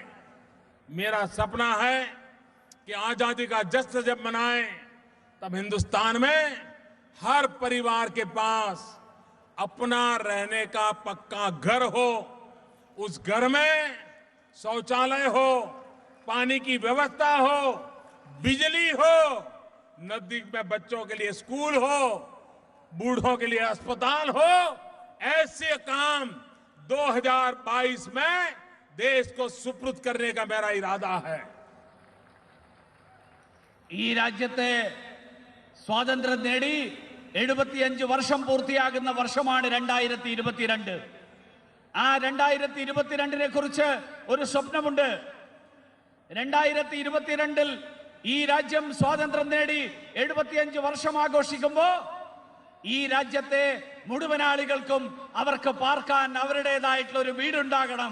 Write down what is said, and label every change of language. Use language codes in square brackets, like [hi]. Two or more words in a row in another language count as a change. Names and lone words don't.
[hi] मेरा सपना है कि आजादी का जश्न जब मनाएं तब हिंदुस्तान में हर परिवार के पास अपना रहने का पक्का घर हो, उस घर में शौचालय हो, पानी की व्यवस्था हो, बिजली हो, नजदीक में बच्चों के लिए स्कूल हो, बूढ़ों के लिए अस्पताल हो. ऐसे काम 2022 में देश को सुपुर्द करने का मेरा इरादा है. [ml] ഈ രാജ്യത്തെ സ്വാതന്ത്ര്യം നേടി 75 വർഷം പൂർത്തിയാകുന്ന വർഷമാണ് 2022. ആ 2022 കുറിച്ച് ഒരു സ്വപ്നമുണ്ട്. 2022 ഈ രാജ്യം സ്വാതന്ത്ര്യം നേടി 75 വർഷം ആഘോഷിക്കുമ്പോൾ ഈ രാജ്യത്തെ മുഴുവൻ ആളുകൾക്കും അവർക്ക് പാർക്കാൻ അവരുടേതായിട്ടുള്ള ഒരു വീടുണ്ടാകണം.